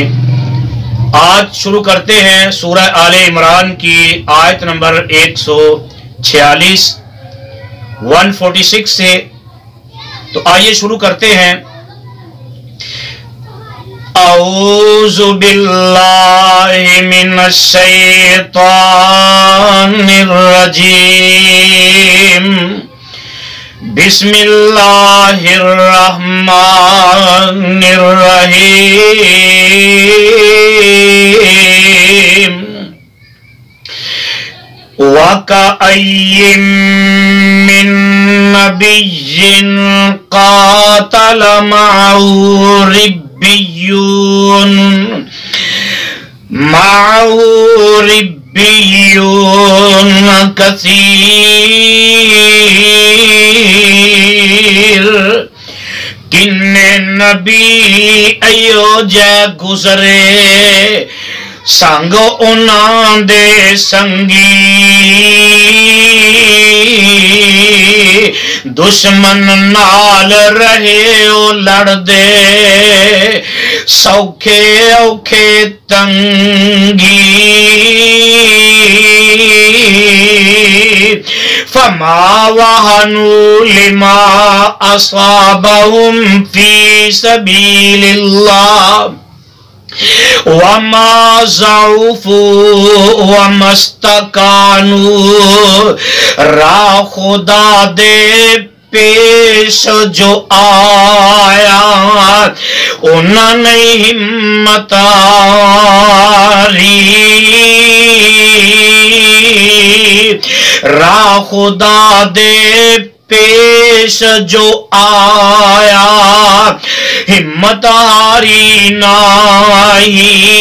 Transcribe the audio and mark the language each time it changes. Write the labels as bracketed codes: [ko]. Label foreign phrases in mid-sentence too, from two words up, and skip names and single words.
[ur] آج شروع کرتے ہیں سورہ آل عمران کی آیت نمبر 146 سے، تو آئیے شروع کرتے ہیں۔ [ar] اعوذ باللہ من الشیطان الرجیم، بسم اللہ الرحمن الرحیم۔ وَكَأَيٍّ مِّن نَّبِيٍّ قَاتَلَ مَعَهُ رِبِّيُّونَ کثیر۔ [pa] کن نبی ایو جے گزرے، سنگ انہاں دے سنگی، دشمن نال رہے او لڑ دے، سوکھے اوکھے تنگی۔ [ar] فما وہنوا لما اصابہم فی سبیل اللہ، وما ضعفوا وما استکانوا۔ [pa] راہ خدا دے پیش جو آیا، انہاں نے ہمت ہاری۔ راہ خدا دے پیش جو آیا، ہمت ہاری نائی۔